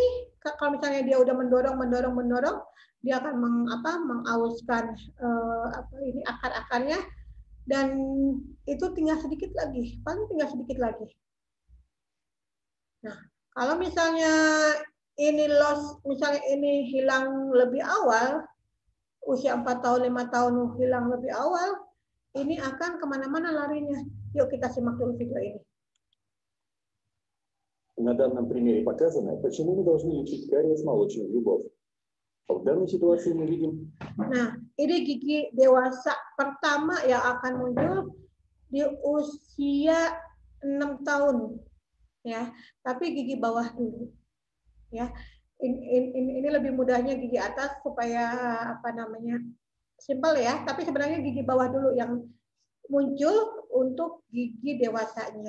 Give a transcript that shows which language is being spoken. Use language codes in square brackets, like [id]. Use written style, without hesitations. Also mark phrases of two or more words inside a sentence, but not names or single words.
[id] Kalau misalnya dia udah mendorong, dia akan mengauskan ini akar-akarnya, dan itu tinggal sedikit lagi, paling tinggal sedikit lagi. Nah, kalau misalnya ini misalnya ini hilang lebih awal, usia 4 tahun, 5 tahun hilang lebih awal, ini akan kemana-mana larinya. Yuk kita simak dulu video ini. [ru] На данном примере показано, почему мы должны лечить кариес молочных зубов. В данной ситуации мы видим... [id] Nah, ini gigi dewasa pertama yang akan muncul di usia 6 tahun. Ya, tapi gigi bawah dulu. Ya. Ini lebih mudahnya gigi atas supaya simpel ya, tapi sebenarnya gigi bawah dulu yang muncul untuk gigi dewasanya.